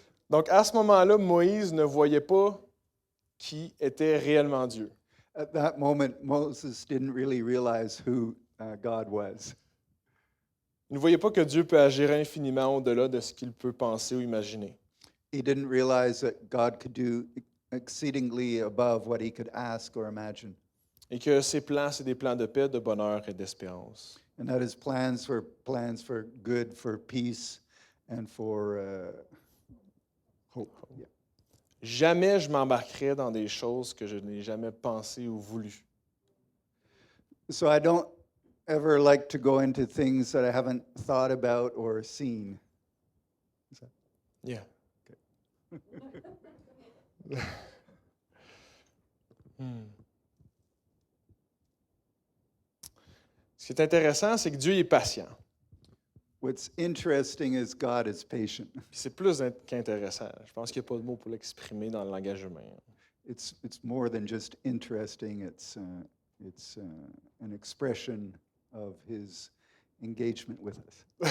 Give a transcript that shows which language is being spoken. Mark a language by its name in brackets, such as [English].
[French] Donc, à ce moment-là, Moïse ne voyait pas qui était réellement Dieu. [English] At that moment, Moses didn't really realize who God was. [French] Il ne voyait pas que Dieu peut agir infiniment au-delà de ce qu'il peut penser ou imaginer. [English] He didn't realize that God could do exceedingly above what he could ask or imagine. [French] Et que ses plans, c'est des plans de paix, de bonheur et d'espérance. [English] And that his plans for good, for peace, and for hope. Yeah. [French] Jamais je m'embarquerai dans des choses que je n'ai jamais pensées ou voulues. [English] So I don't ever like to go into things that I haven't thought about or seen. Yeah. [French] Ce qui est intéressant, c'est que Dieu est patient. [English] What's interesting is God is patient. [French] Puis c'est plus qu'intéressant. Je pense qu'il n'y a pas de mot pour l'exprimer dans le langage humain. [English] It's more than just interesting. It's an expression of his engagement with us.